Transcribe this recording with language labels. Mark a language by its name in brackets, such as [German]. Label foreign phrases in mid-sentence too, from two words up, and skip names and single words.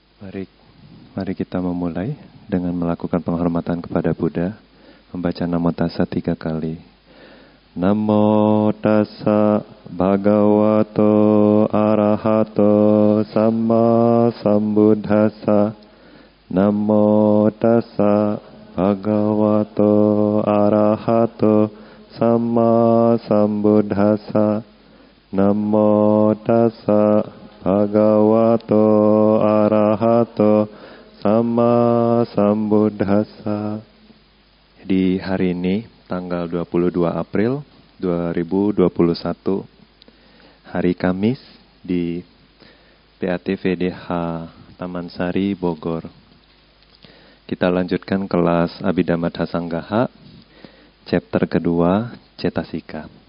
[Indonesian] Mari, mari kita memulai dengan melakukan penghormatan kepada Buddha, membaca [Pali] Namo Tassa [Indonesian] 3 kali. [Pali] Namo Tassa Bhagavato Arahato Samma Sambuddhassa. Namo Tassa Bhagavato Arahato Samma Sambuddhassa. Namo Tassa Bhagavato Arahato Samma Sambuddhassa. [Indonesian] Di hari ini, tanggal 22 April 2021, hari Kamis di PATVDH Taman Sari, Bogor. Kita lanjutkan kelas Abhidhamma Sanggaha, chapter kedua, Cetasika.